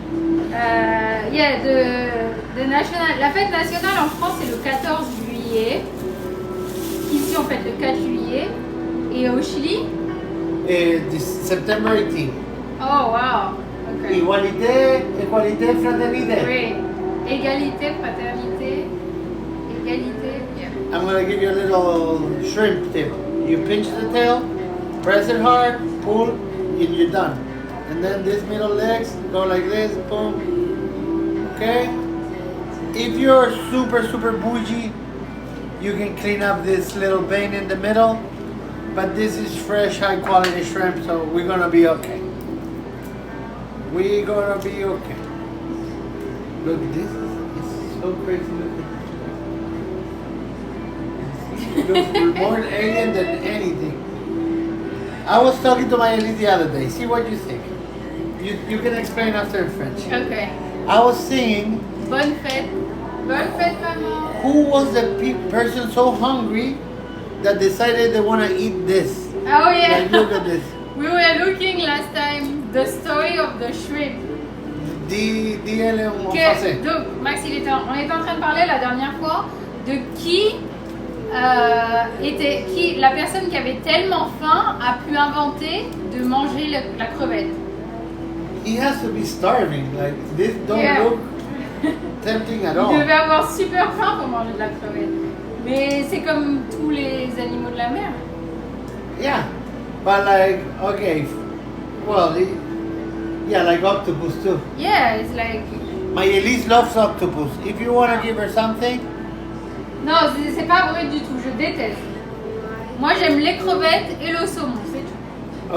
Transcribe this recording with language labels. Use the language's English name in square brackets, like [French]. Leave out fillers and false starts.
[English] Yeah, [French] la fête nationale en France c'est le 14 juillet. Ici on fête le 4 juillet. Et au Chili? [English] September 18th. Oh wow. Okay. [French] Igualité, égalité, fraternité. Great. Égalité, fraternité. Égalité. Yeah. [English] I'm gonna give you a little shrimp tip. You pinch the tail, press it hard, pull, and you're done. And then these middle legs go like this, boom. Okay? If you're super bougie, you can clean up this little vein in the middle. But this is fresh, high quality shrimp, so we're gonna be okay. We're gonna be okay. Look, this is so crazy looking. It looks more alien than anything. I was talking to my Elise the other day. See what you think. You can explain after in French. Okay. I was saying, [French] Bonne fête. Bonne fête, maman. [English] who was the person so hungry that decided they want to eat this? Oh yeah. Like, look at this. We were looking last time the story of the shrimp. [French] Dis-le en français. Donc, Max, on était en train de parler la dernière fois de qui la personne qui avait tellement faim a pu inventer de manger la crevette. [English] He has to be starving. Like, this don't Yeah. look tempting at [French] Il [English] all. [French] devait avoir super faim pour manger de la crevette. Mais c'est comme tous les animaux de la mer. [English] Yeah, but like, okay, well, yeah, like octopus too. Yeah, it's like... My Elise loves octopus. If you want to give her something, [French] Non, c'est pas vrai du tout, je déteste. Moi j'aime les crevettes et le saumon, c'est tout.